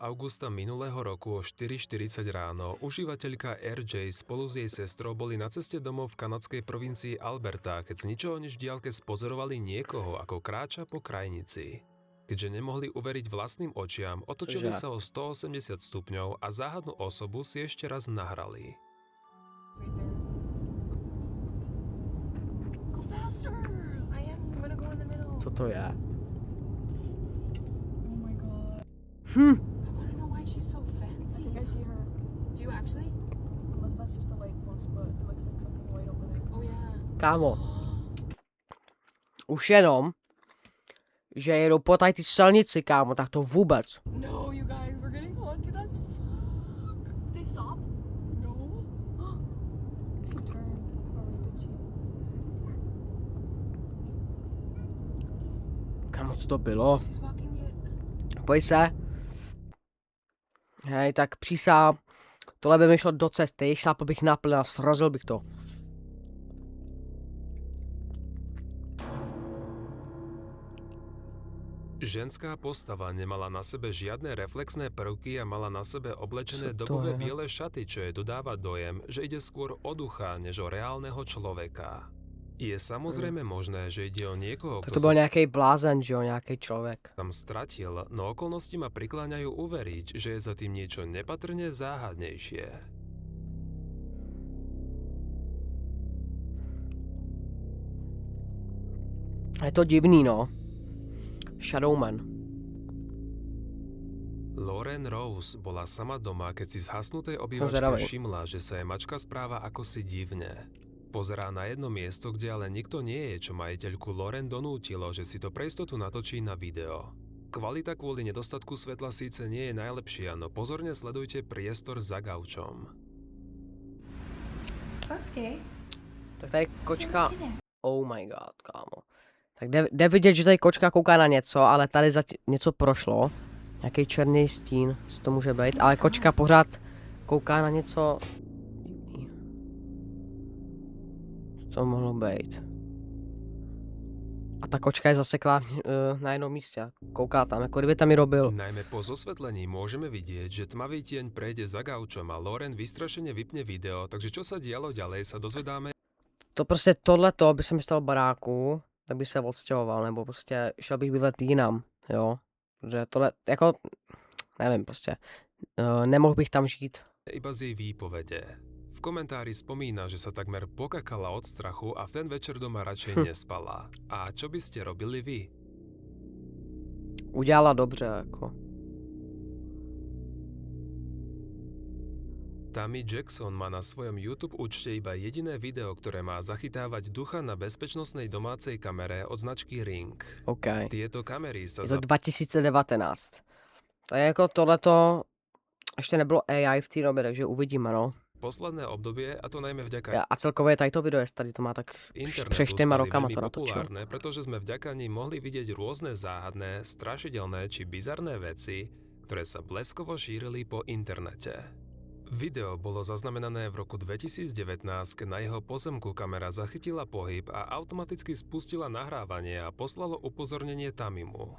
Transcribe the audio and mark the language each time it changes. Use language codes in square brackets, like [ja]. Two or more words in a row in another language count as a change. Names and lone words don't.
[sk] augusta minulého roku o 4:40 ráno užívateľka RJ spolu s jej sestrou boli na ceste domov v kanadskej provincii Alberta, keď z ničoho nič v diaľke spozorovali niekoho, ako kráča po krajnici. Keďže nemohli uveriť vlastným očiam, otočili sa o 180 stupňov a záhadnú osobu si ešte raz nahrali. [cs] Co to je? [en] I want to know why she's so fancy. I think I see her. Do you actually? Unless that's just a light post, but it looks like something white over there. Oh yeah. [cs] Kámo. Už jenom, že jedou po tady ty silnici, kámo, tak to vůbec. No, [en] you guys, we're getting haunted as fuck. Did they stop? No. She turned. Or wait, did she? [cs] Kámo, co to bylo? [en] She's walking yet. [cs] Pojď se. Hej, tak přísám. Tohle by mi šlo do cesty, šlápl bych na plyn a srazil bych to. [sk] Ženská postava nemala na sebe žiadne reflexné prvky a mala na sebe oblečené [cs] Co to [sk] dobové [cs] je? [sk] biele šaty, čo jej dodáva dojem, že ide skôr o ducha, než o reálneho človeka. Je samozrejme možné, že ide o niekoho, [cs] Tak [sk] kto [cs] to byl [sk] sa [cs] nějaký blázen, že jo, nějaký člověk. [sk] tam stratil, no okolnosti ma prikláňajú uveriť, že je za tým niečo nepatrne záhadnejšie. [cs] Je to divný, no. Shadowman. [sk] Lauren Rose bola sama doma, keď si v zhasnutej obývačke zvedavý. všimla, že sa jej mačka správa ako si divne. Pozerá na jedno miesto, kde ale nikto nie je, čo majiteľku Lauren donútilo, že si to pre istotu natočí na video. Kvalita kvôli nedostatku svetla síce nie je najlepšia, no pozorne sledujte priestor za gaučom. [cs] Tak tady kočka... [en] Oh my god, [cs] kámo. Tak jde vidět, že tady kočka kouká na něco, ale tady něco prošlo. Nějaký černý stín, co to může být, ale kočka pořád kouká na něco divný. Co to mohlo být? A ta kočka je zaseklá na jednom místě. Kouká tam, jako kdyby tam i robil. [sk] Najmä po zosvetlení môžeme vidieť, že tmavý tieň prejde za gaučom a Lauren vystrašene vypne video, takže čo sa dialo ďalej sa dozvedáme [cs] To prostě tohleto by se mi stalo baráku, tak by se odstěhoval, nebo prostě šel bych bydlet jinam, jo. Že tohle, jako, nevím prostě, nemohl bych tam žít. [sk] iba z jej výpovede. V komentári spomína, že sa takmer pokakala od strachu a v ten večer doma radšej nespala. A čo by ste robili vy? [cs] Udělala dobře, jako. [sk] Tammy Jackson má na svojom YouTube účte iba jediné video, ktoré má zachytávať ducha na bezpečnostnej domácej kamere od značky Ring. [cs] OK. [sk] Tieto kamery sa [cs] Je to 2019. Tak jako tohleto ještě nebylo AI v té době, takže uvidíme, no. [sk] posledné obdobie, a to najmä vďaka [cs] A celkově tady to video, tady to má tak [sk] internetu [cs] před 4 [sk] stali [cs] rokama [sk] veľmi [cs] to natočil. [sk] populárne, pretože sme vďaka nim mohli vidieť rôzne záhadné, strašidelné či bizarné veci, ktoré sa bleskovo šírili po internete. Video bolo zaznamenané v roku 2019, keď na jeho pozemku kamera zachytila pohyb a automaticky spustila nahrávanie a poslalo upozornenie Tamimu.